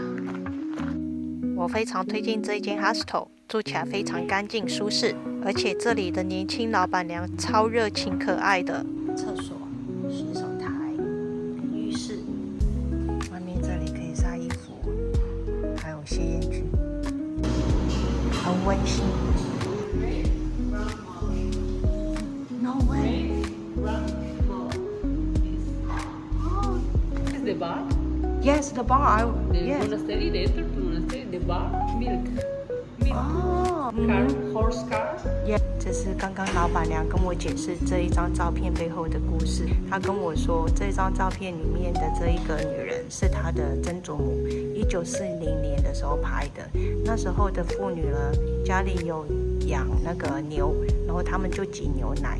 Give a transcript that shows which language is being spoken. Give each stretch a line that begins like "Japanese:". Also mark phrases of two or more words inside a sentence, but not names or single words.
Chinese: 我非常推薦這一間 hostel， 住起來非常乾淨舒適，而且這裡的年輕老闆娘超熱情可愛的。廁所、洗手台、浴室，外面這裡可以曬衣服，還有吸煙區，很溫馨。
English: No way. Is the bar? Yes, the bar. Yes. Monastery,
Portuguese: dentro do
English: monastery, the bar, milk. Oh. Car, horse car. Yeah.
Chinese: 這是剛剛老闆娘跟我解釋這一張照片背後的故事。她跟我說，這張照片裡面的這一個女人是她的曾祖母，1940年的時候拍的。那時候的婦女呢，家裡有養那個牛，然後他們就擠牛奶。